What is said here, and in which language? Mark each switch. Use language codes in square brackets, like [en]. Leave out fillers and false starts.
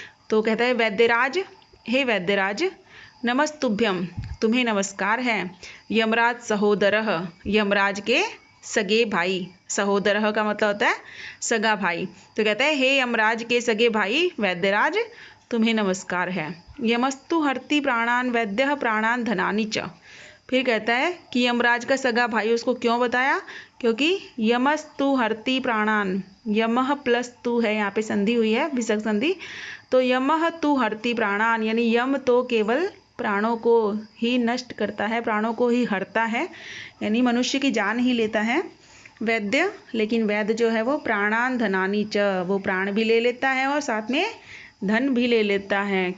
[hi] तो कहता है वैद्यराज, हे वैद्यराज, नमस्तुभ्यम तुम्हें नमस्कार है, यमराज सहोदरः यमराज के सगे भाई, सहोदरः का मतलब होता है सगा भाई। तो कहता है हे यमराज के सगे भाई वैद्यराज तुम्हें नमस्कार है। [sa] यमस्तु हरति प्राणान वैद्यः प्राणान धनानि च। [hi] फिर कहता है कि यमराज का सगा भाई, उसको क्यों बताया, क्योंकि यमस्तु हरति प्राणान, यमः प्लस तु है, यहाँ पे संधि हुई है विसर्ग संधि, तो [sa] यमः तु हरति प्राणान [hi] यानी यम तो केवल प्राणों को ही नष्ट करता है, प्राणों को ही हरता है, यानी मनुष्य की जान ही लेता है वैद्य, लेकिन वैद्य जो है वो प्राणान धनानि च, वो प्राण भी ले लेता है और साथ में धन भी ले लेता है।